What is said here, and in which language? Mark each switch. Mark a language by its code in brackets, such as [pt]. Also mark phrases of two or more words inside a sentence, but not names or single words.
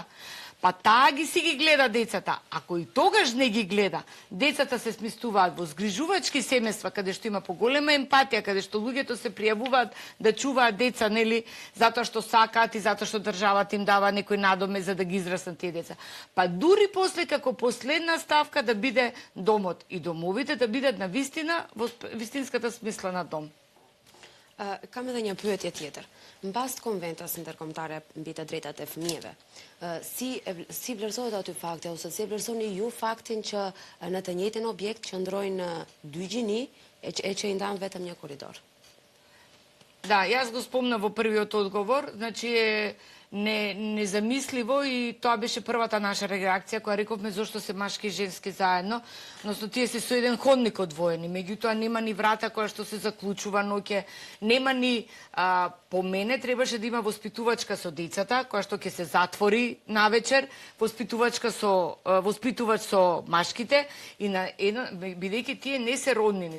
[mk] Па таа си ги гледа децата. Ако и тогаш не ги гледа, децата се сместуваат во згрижувачки семејства, каде што има поголема емпатија, каде што луѓето се пријавуваат да чуваат деца, нели, затоа што сакаат и затоа што државата им дава некој надоме за да ги израснат тие деца. Па дури после како последна ставка да биде домот и домовите да бидат на вистина во вистинската смисла на дом. [sq] Kam edhe një pyetje tjetër. Mbas konventës ndërkombëtare mbi të drejtat e fëmijëve, si vlerësohet aty fakti ose si vlerësoni ju faktin që në të njëjtin objekt qëndrojnë dy gjini e që i ndan vetëm një korridor? [mk] Да, јас го спомнав во првиот одговор, значи е незамисливо и тоа беше првата наша реакција која рековме зошто се машки и женски заедно, односно тие се со еден ходник одвоени, меѓутоа нема ни врата која што се заклучува ноќе, нема ни по мене требаше да има воспитувачка со децата, која што ќе се затвори навечер, воспитувач со машките и на бидејќи тие не се роднини.